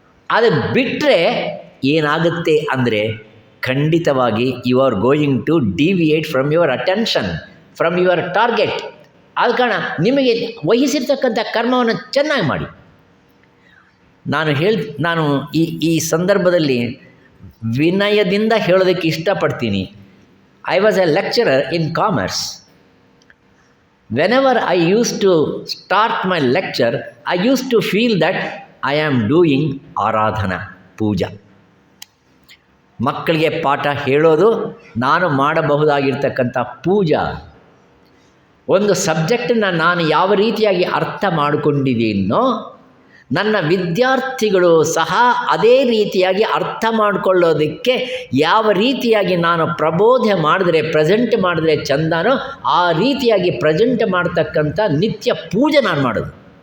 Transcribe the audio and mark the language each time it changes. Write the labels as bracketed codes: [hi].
[kn] ಅದು ಬಿಟ್ಟರೆ ಏನಾಗುತ್ತೆ ಅಂದರೆ ಖಂಡಿತವಾಗಿ [en] You are going to deviate from your attention, from your target. [kn] ಆದ ಕಾರಣ ನಿಮಗೆ ವಹಿಸಿರ್ತಕ್ಕಂಥ ಕರ್ಮವನ್ನು ಚೆನ್ನಾಗಿ ಮಾಡಿ. ನಾನು ಈ ಸಂದರ್ಭದಲ್ಲಿ ವಿನಯದಿಂದ ಹೇಳೋದಕ್ಕೆ ಇಷ್ಟಪಡ್ತೀನಿ. [en] I was a lecturer in commerce. Whenever I used to start my lecture, I used to feel that I am doing [kn] ಆರಾಧನಾ, ಪೂಜಾ. ಮಕ್ಕಳಿಗೆ ಪಾಠ ಹೇಳೋದು ನಾನು ಮಾಡಬಹುದಾಗಿರ್ತಕ್ಕಂಥ ಪೂಜಾ. ಒಂದು ಸಬ್ಜೆಕ್ಟನ್ನು ನಾನು ಯಾವ ರೀತಿಯಾಗಿ ಅರ್ಥ ಮಾಡಿಕೊಂಡಿದ್ದೀನೋ ನನ್ನ ವಿದ್ಯಾರ್ಥಿಗಳು ಸಹ ಅದೇ ರೀತಿಯಾಗಿ ಅರ್ಥ ಮಾಡಿಕೊಳ್ಳೋದಕ್ಕೆ ಯಾವ ರೀತಿಯಾಗಿ ನಾನು ಪ್ರಬೋಧನೆ ಮಾಡಿದ್ರೆ, ಪ್ರೆಸೆಂಟ್ ಮಾಡಿದ್ರೆ ಚಂದನೋ ಆ ರೀತಿಯಾಗಿ ಪ್ರೆಸೆಂಟ್ ಮಾಡ್ತಕ್ಕಂಥ ನಿತ್ಯ ಪೂಜೆ ನಾನು ಮಾಡೋದು.